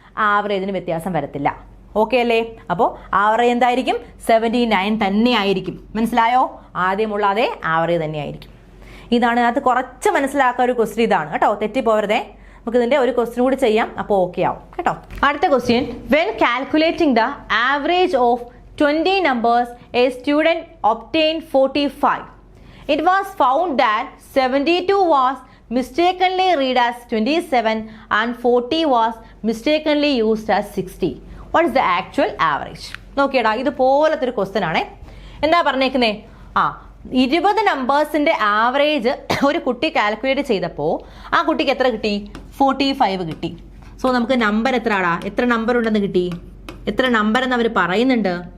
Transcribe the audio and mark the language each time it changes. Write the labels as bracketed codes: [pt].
[ml] ആവറേജിന് വ്യത്യാസം വരത്തില്ല. ഓക്കെ അല്ലേ? അപ്പോൾ ആവറേജ് എന്തായിരിക്കും? 79 തന്നെ ആയിരിക്കും. മനസ്സിലായോ? ആദ്യമുള്ള അതേ ആവറേജ് തന്നെ ആയിരിക്കും. ഇതാണ് അത് കുറച്ച് മനസ്സിലാക്കാൻ ഒരു ക്വസ്റ്റ്യൻ ഇതാണ് കേട്ടോ, തെറ്റിപ്പോവരുതേ. നമുക്ക് ഇതിന്റെ ഒരു ക്വസ്റ്റ്യൻ കൂടി ചെയ്യാം, അപ്പോൾ ഓക്കെ ആവും കേട്ടോ. അടുത്ത question, when calculating the average of [en] 20 numbers a student obtained 45. It was found that 72 was mistakenly read as 27 and 40 was mistakenly used as 60. What is the actual average? [ml] നോക്കിയടാ, ഇതുപോലത്തെ ഒരു ക്വസ്റ്റ്യൻ ആണേ. എന്താ പറഞ്ഞേക്കുന്നേ? 20 നമ്പേഴ്സിന്റെ ആവറേജ് ഒരു കുട്ടി calculate ചെയ്തപ്പോൾ ആ കുട്ടിക്ക് എത്ര കിട്ടി? 45 കിട്ടി. സോ നമുക്ക് നമ്പർ എത്ര നമ്പർ ഉണ്ടെന്ന് കിട്ടി? എത്ര നമ്പർ എന്ന് അവർ പറയുന്നുണ്ട്?